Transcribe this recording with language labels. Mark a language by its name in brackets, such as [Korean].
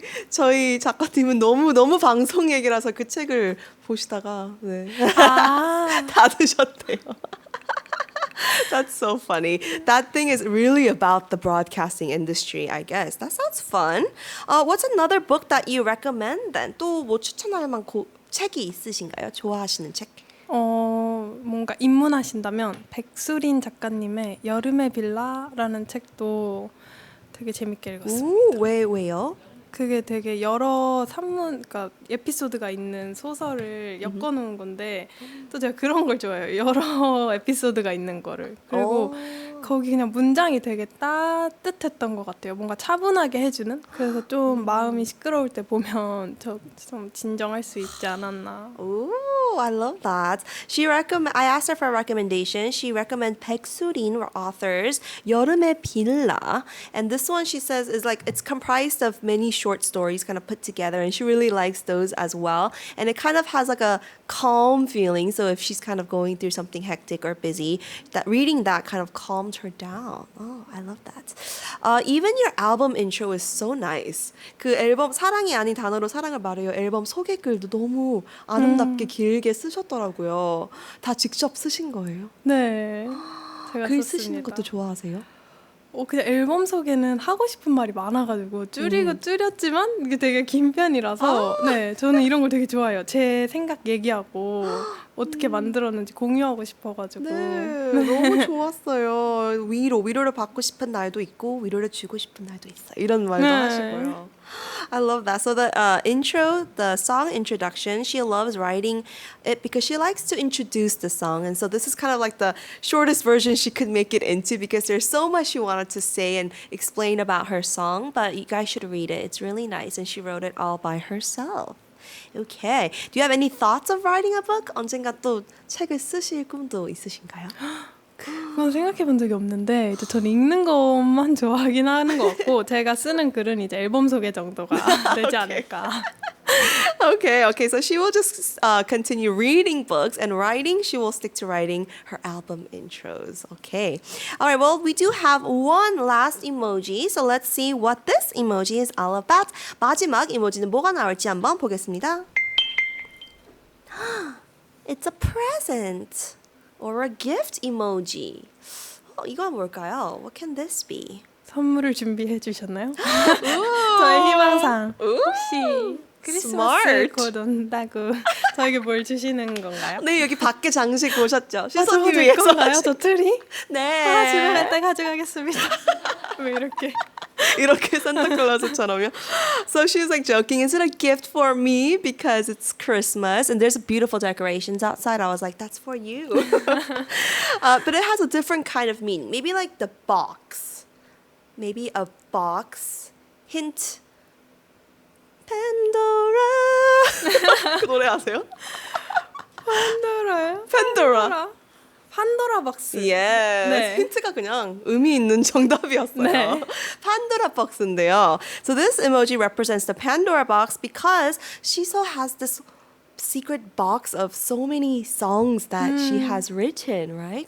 [Korean] 저희 작가님은 너무 방송 얘기라서 그 책을 보시다가 네. 다 드셨대요. [English] That's so funny. That thing is really about the broadcasting industry, I guess. That sounds fun. What's another book that you recommend then? [Korean] 또 뭐 추천할 만한 책이 있으신가요? 좋아하시는 책? 뭔가 입문하신다면 백수린 작가님의 여름의 빌라라는 책도 되게 재밌게 읽었습니다. 왜요? 그게 되게 여러 그러니까 에피소드가 있는 소설을 엮어놓은 건데 또 제가 그런 걸 좋아해요. 여러 에피소드가 있는 거를. 그리고 거기 그냥 문장이 되게 따뜻했던 것 같아요. 뭔가 차분하게 해주는. 그래서 좀 마음이 시끄러울 때 보면 좀 진정할 수 있지 않았나. [English] Ooh, I love that. I asked her for a recommendation. She recommended 백수린 authors 여름의 빌라. And this one she says is like it's comprised of many short stories kind of put together, and she really likes those as well. And it kind of has like a calm feeling. So if she's kind of going through something hectic or busy, that reading that kind of calmed her down. Oh, I love that. Even your album intro is so nice. [Korean] 그 앨범 사랑이 아닌 단어로 사랑을 말해요. 앨범 소개글도 너무 아름답게 길게 쓰셨더라고요. 다 직접 쓰신 거예요? 네. 제가 글 썼습니다. 쓰시는 것도 좋아하세요? 그냥 앨범 소개는 하고 싶은 말이 많아가지고 줄였지만 이게 되게 긴 편이라서 네, 저는 이런 걸 되게 좋아해요. 제 생각 얘기하고 어떻게 만들었는지 공유하고 싶어가지고 네, 너무 좋았어요. 위로를 받고 싶은 날도 있고 위로를 주고 싶은 날도 있어요. 이런 말도 하시고요. [English] I love that. So the the song introduction, she loves writing it because she likes to introduce the song. And so this is kind of like the shortest version she could make it into because there's so much she wanted to say and explain about her song. But you guys should read it. It's really nice. And she wrote it all by herself. Okay. Do you have any thoughts of writing a book? [Korean] 언젠가 또 책을 쓰실 꿈도 있으신가요? 그건 생각해 본 적이 없는데 이제 저는 읽는 것만 좋아하긴 하는 것 같고 제가 쓰는 글은 이제 앨범 소개 정도가 되지 않을까. [English] Okay. So she will just continue reading books and writing. She will stick to writing her album intros. Okay. All right. Well, we do have one last emoji. So let's see what this emoji is all about. [Korean] 마지막 이모지는 뭐가 나올지 한번 보겠습니다. [English] It's a present. Or a gift emoji. [Korean] 이건 뭘까요? [English] What can this be? [Korean] 선물을 준비해 주셨나요? 저의 희망상 혹시 크리스마스 곧 온다고 저에게 뭘 주시는 건가요? 네, 여기 밖에 장식 보셨죠? 저거 줄 건가요? 저 트리? 네. 집에 갈 때 가져가겠습니다. 왜 이렇게 산타클로스처럼요. [English] So she was like joking, is it a gift for me because it's Christmas and there's beautiful decorations outside? I was like, that's for you. But it has a different kind of meaning. Maybe like the box. Maybe a box. Hint. [Korean] Pandora. 그 노래 아세요? 판도라요? [English] Pandora. [Korean] 판도라 박스. [English] Yes. [Korean] 네. 힌트가 그냥 의미 있는 정답이었어요. 네. Pandora box인데요. [English] So this emoji represents the Pandora box because siso has this secret box of so many songs that she has written, right?